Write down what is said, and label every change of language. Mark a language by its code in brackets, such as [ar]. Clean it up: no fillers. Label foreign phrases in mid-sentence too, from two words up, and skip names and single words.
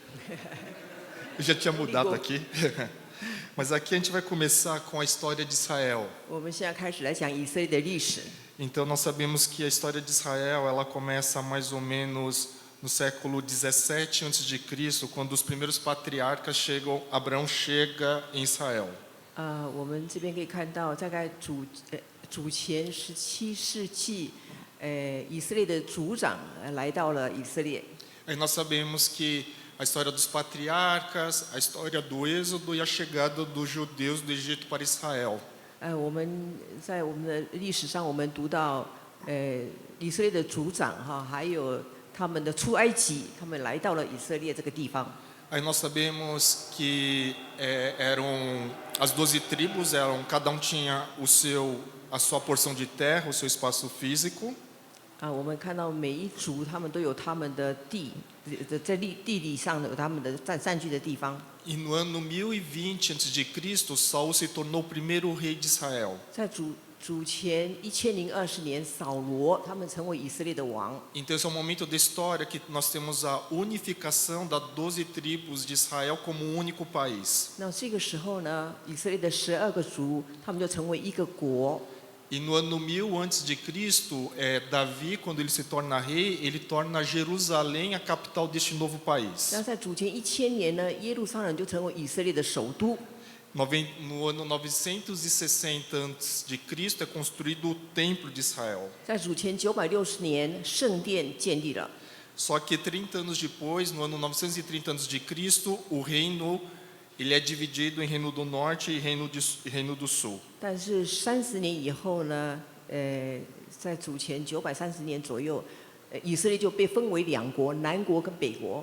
[pt] Eu já tinha mudado aqui. Mas aqui a gente vai começar com a história de Israel. [zh] 我们现在开始来讲以色列的历史。 [pt] Então nós sabemos que a história de Israel, ela começa mais ou menos no século 17 a.C., quando os primeiros patriarcas chegam, Abraão chega em Israel. [zh] 我们这边可以看到，大概主前17世纪，以色列的族长来到了以色列。 [pt] Aí nós sabemos que a história dos patriarcas, a história do Êxodo e a chegada dos judeus do Egito para Israel. [zh] 我们在我们的历史上，我们读到，以色列的族长哈，还有他们的出埃及，他们来到了以色列这个地方。 [pt] Aí nós sabemos que eram as 12 tribos, cada um tinha a sua porção de terra, o seu espaço físico. [zh] 我们看到每一族他们都有他们的地，在地理上有他们的占据的地方。 [pt] E no ano 1020 a.C., Saul se tornou o primeiro rei de Israel. [zh] 在主前1020年，扫罗他们成为以色列的王。 [pt] Então esse é um momento da história que nós temos a unificação das 12 tribos de Israel como um único país. [zh] 那这个时候呢，以色列的12个族，他们就成为一个国。 [pt] E no ano 1000 a.C., Davi, quando ele se torna rei, ele torna Jerusalém a capital deste novo país. [zh] 那在主前1000年呢，耶路撒冷就成为以色列的首都。 [pt] No ano 960 a.C. é construído o Templo de Israel. [zh] 在主前960年，圣殿建立了。 [pt] Só que 30 anos depois, no ano 930 a.C., o reino ele é dividido em Reino do Norte e Reino do Sul. [zh] 但是30年以后呢，在主前930年左右，以色列就被分为两国，南国跟北国。